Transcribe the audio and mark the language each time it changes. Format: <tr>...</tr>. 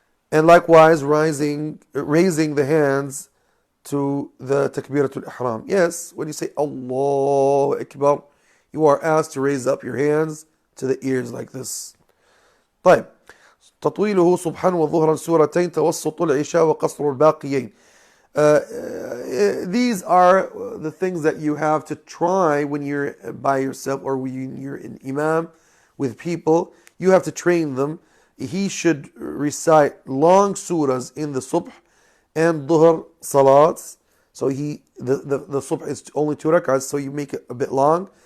<en>And likewise, raising the hands to the Takbiratul Ihram. Yes, when you say Allahu Akbar, you are asked to raise up your hands to the ears like this.</en> <ar>طيب. تطويله صبحا وظهرا سورتين توسط العشاء وقصر الباقيين.</ar> <en>These are the things that you have to try when you're by yourself or when you're in Imam with people. You have to train them. He should recite long surahs in the subh and dhuhr salats. So the subh is only 2 rak'ahs, so you make it a bit long.</en>